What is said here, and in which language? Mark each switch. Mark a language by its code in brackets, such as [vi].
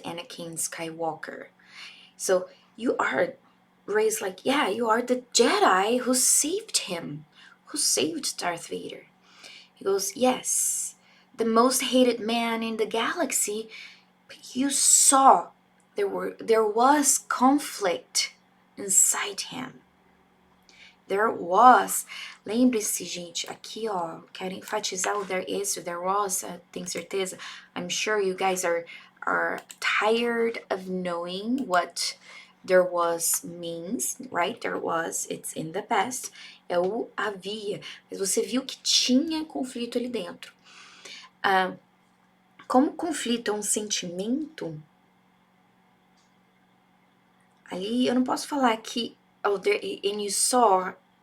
[en] Anakin Skywalker. So you are, Rey's like, yeah, you are the Jedi who saved him, who saved Darth Vader. He goes, yes, the most hated man in the galaxy, but you saw there was conflict inside him. There was. [pt] Lembre-se, gente, aqui, ó, quero enfatizar o there was, tenho certeza. [en] I'm sure you guys are tired of knowing what there was means, right? There was, it's in the past. [pt] É o havia. Mas você viu que tinha conflito ali dentro. Como conflito é um sentimento, ali eu não posso falar que [en] and you saw